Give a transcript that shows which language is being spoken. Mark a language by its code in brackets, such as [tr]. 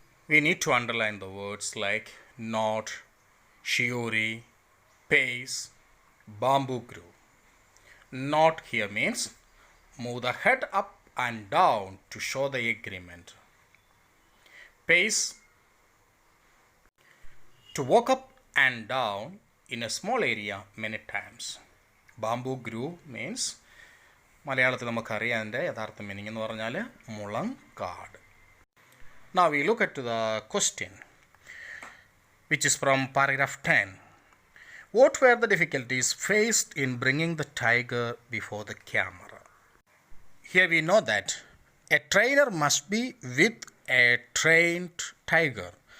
[en] We need to underline the words like nod, Shiuri, pace, bamboo grove. Nod here means move the head up and down to show the agreement. Pace, to walk up and down in a small area many times. Bamboo grove means [ml] മലയാളത്തിൽ നമുക്കറിയാം അതിൻ്റെ യഥാർത്ഥ meaning എന്ന് പറഞ്ഞാൽ മുളം കാട്. [en] Now we look at the question which is from paragraph 10. What were the difficulties faced in bringing the tiger before the camera? Here we know that a trainer must be with a trained tiger.